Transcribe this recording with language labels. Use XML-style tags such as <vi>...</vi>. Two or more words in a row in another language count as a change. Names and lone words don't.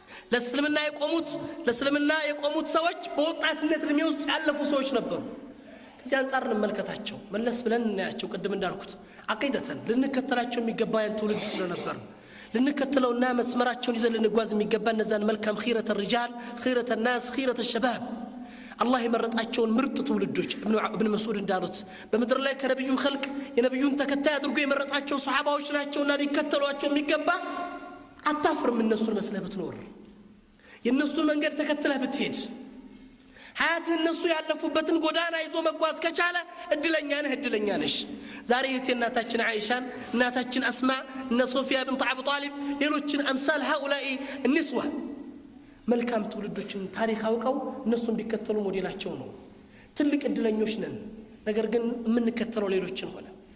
<am>ለእስልምና የቆሙት ሰዎች በወጣትነት እድሜ ውስጥ ያለፉ ሰዎች ነበሩ ከዚህ አንፃር እንመልከታቸው መለስ ብለን እናያቸው ቅድም እንዳልኩት አቂደተን ልንከተላቸው የሚገባ ያን ትውልድ ስለነበር ልንከተለውና መስመራቸውን ይዘን ልንጓዝ የሚገባ እነዛን መልካም</am> <ar>خيرة الرجال خيرة الناس خيرة الشباب</ar> <am>الله የመረጣቸውን ምርጥ ትውልዶች ابن مسعود እንዳሉት በመድር ላይ ከነብዩ ኸልቅ የነብዩን ተከታይ አድርጎ የመረጣቸው ሱሐባዎች ናቸውና ሊከተሏቸው የሚገባ አታፍርም እነሱን መስለህ ብትኖር የነሱን መንገድ ተከትለህ ብትሄድ ሀያትህ እነሱ ያለፉበትን ጎዳና ይዞ መጓዝ ከቻለ እድለኛ ነሽ ዛሬ እናታችን አይሻን እናታችን አስማ እነ ሶፊያ ብንት አቡ ጣሊብ ሌሎችን አምሳል</am> <ar>هؤلاء النسوة</ar> <am>መልካም ትውልዶችን ታሪክ አውቀው እነሱን ቢከተሉ ሞዴላቸው ነው ትልቅ እድለኞች ነን ነገር ግን የምንከተለው ሌሎችን ሆነ</am>